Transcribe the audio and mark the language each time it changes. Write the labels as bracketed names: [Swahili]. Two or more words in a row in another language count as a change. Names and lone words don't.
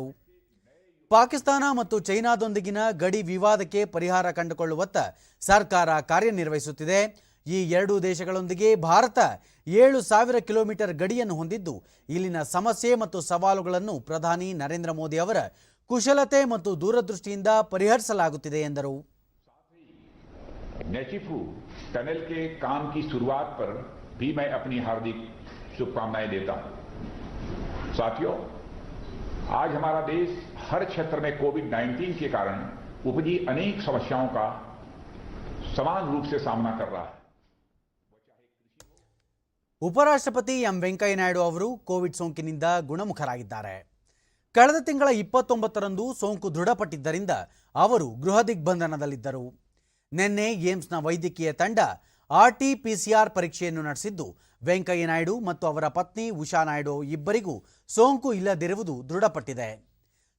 [Kannada] ಪಾಕಿಸ್ತಾನ ಮತ್ತು ಚೈನಾದೊಂದಿಗಿನ ಗಡಿ ವಿವಾದಕ್ಕೆ ಪರಿಹಾರ ಕಂಡುಕೊಳ್ಳುವತ್ತ ಸರ್ಕಾರ ಕಾರ್ಯನಿರ್ವಹಿಸುತ್ತಿದೆ. ಈ 2 ದೇಶಗಳೊಂದಿಗೆ ಭಾರತ 7,000 ಕಿಲೋಮೀಟರ್ ಗಡಿಯನ್ನು ಹೊಂದಿದ್ದು ಇಲ್ಲಿನ ಸಮಸ್ಯೆ ಮತ್ತು ಸವಾಲುಗಳನ್ನು ಪ್ರಧಾನಿ ನರೇಂದ್ರ ಮೋದಿ ಅವರ ಕುಶಲತೆ ಮತ್ತು ದೂರದೃಷ್ಟಿಯಿಂದ ಪರಿಹರಿಸಲಾಗುತ್ತಿದೆ ಎಂದರು. [Hindi] नेचिफू टनल के काम की शुरुआत पर भी मैं अपनी हार्दिक शुभकामनाएं देता हूं. साथियों, आज हमारा देश हर क्षेत्र में कोविड-19 के कारण उपजी अनेक समस्याओं का समान रूप से सामना कर रहा है. [Kannada] ಉಪರಾಷ್ಟ್ರಪತಿ ಎಂ ವೆಂಕಯ್ಯ ನಾಯ್ಡು ಅವರು ಕೋವಿಡ್ ಸೋಂಕಿನಿಂದ ಗುಣಮುಖರಾಗಿದ್ದಾರೆ. ಕಳೆದ ತಿಂಗಳ 29ರಂದು ಸೋಂಕು ದೃಢಪಟ್ಟಿದ್ದರಿಂದ ಅವರು ಗೃಹ ದಿಗ್ಬಂಧನದಲ್ಲಿದ್ದರು. ನಿನ್ನೆ ಏಮ್ಸ್ನ ವೈದ್ಯಕೀಯ ತಂಡ RT-PCR ಪರೀಕ್ಷೆಯನ್ನು ನಡೆಸಿದ್ದು ವೆಂಕಯ್ಯ ನಾಯ್ಡು ಮತ್ತು ಅವರ ಪತ್ನಿ ಉಷಾ ನಾಯ್ಡು ಇಬ್ಬರಿಗೂ ಸೋಂಕು ಇಲ್ಲದಿರುವುದು ದೃಢಪಟ್ಟಿದೆ.